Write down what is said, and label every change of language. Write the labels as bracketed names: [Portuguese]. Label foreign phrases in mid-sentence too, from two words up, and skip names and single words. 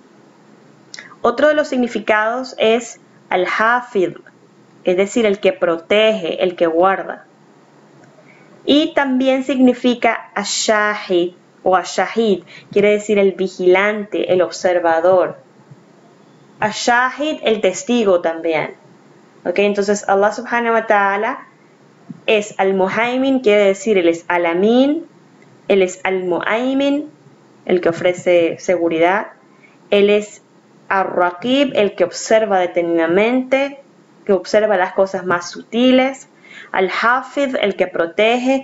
[Spanish] Otro de los significados es Al-Hafid, es decir, el que protege, el que guarda. Y también significa Ash-Shahid o Ash-Shahid, quiere decir el vigilante, el observador. Ash-Shahid, el testigo también. ¿Okay? Entonces Allah [Arabic] سبحانه وتعالى [Spanish] es Al-Muhaymin, quiere decir él es Al-Amin, él es Al-Mu'aymin, el que ofrece seguridad. Él es Ar-Raqib, el que observa detenidamente, que observa las cosas más sutiles. Al-Hafid, el que protege.